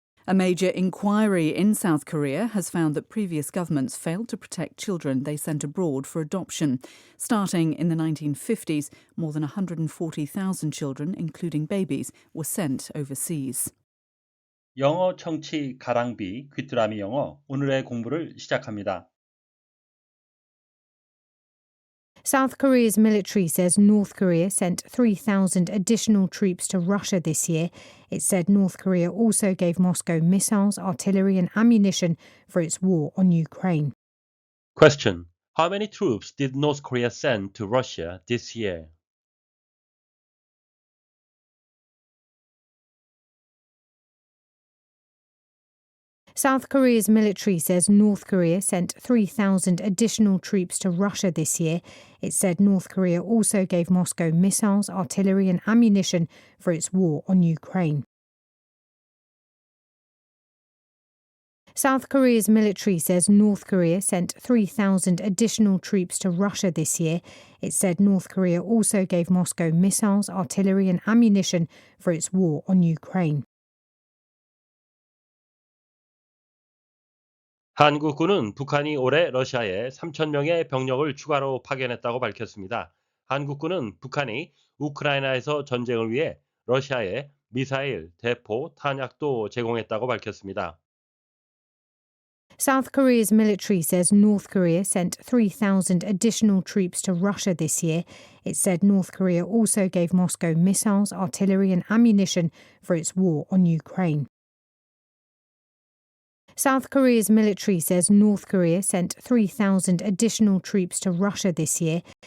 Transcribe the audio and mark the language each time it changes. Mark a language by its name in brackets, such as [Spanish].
[English] A major inquiry in South Korea has found that previous governments failed to protect children they sent abroad for adoption. Starting in the 1950s, more than 140,000 children, including babies, were sent overseas. [Korean] 영어 청취 가랑비 귀뚜라미 영어 오늘의 공부를 시작합니다. [English] South Korea's military says North Korea sent 3,000 additional troops to Russia this year. It said North Korea also gave Moscow missiles, artillery and ammunition for its war on Ukraine. Question. How many troops did North Korea send to Russia this year? South Korea's military says North Korea sent 3,000 additional troops to Russia this year. It said North Korea also gave Moscow missiles, artillery and ammunition for its war on Ukraine. South Korea's military says North Korea sent 3,000 additional troops to Russia this year. It said North Korea also gave Moscow missiles, artillery and ammunition for its war on Ukraine. [Korean] 한국군은 북한이 올해 러시아에 3,000명의 병력을 추가로 파견했다고 밝혔습니다. 한국군은 북한이 우크라이나에서 전쟁을 위해 러시아에 미사일, 대포, 탄약도 제공했다고 밝혔습니다. [English] South Korea's military says North Korea sent 3,000 additional troops to Russia this year. It said North Korea also gave Moscow missiles, artillery and ammunition for its war on Ukraine. South Korea's military says North Korea sent 3,000 additional troops to Russia this year.